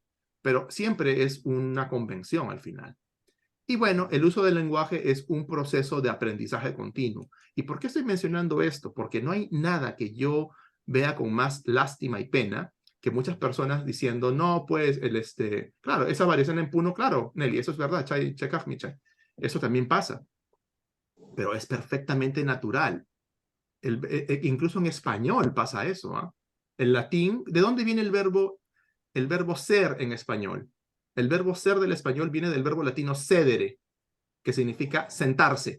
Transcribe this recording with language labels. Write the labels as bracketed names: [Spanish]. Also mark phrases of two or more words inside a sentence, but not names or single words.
[Spanish] Pero siempre es una convención al final. Y bueno, el uso del lenguaje es un proceso de aprendizaje continuo. ¿Y por qué estoy mencionando esto? Porque no hay nada que yo vea con más lástima y pena que muchas personas diciendo, no, pues, claro, esa variación en puno, claro, Nelly, eso es verdad, [Quechua] chay, chekaj, mi chay. [Spanish] Eso también pasa, pero es perfectamente natural. Incluso en español pasa eso, ¿ah? En latín, ¿de dónde viene el verbo ser en español? El verbo ser del español viene del verbo latino sedere, que significa sentarse.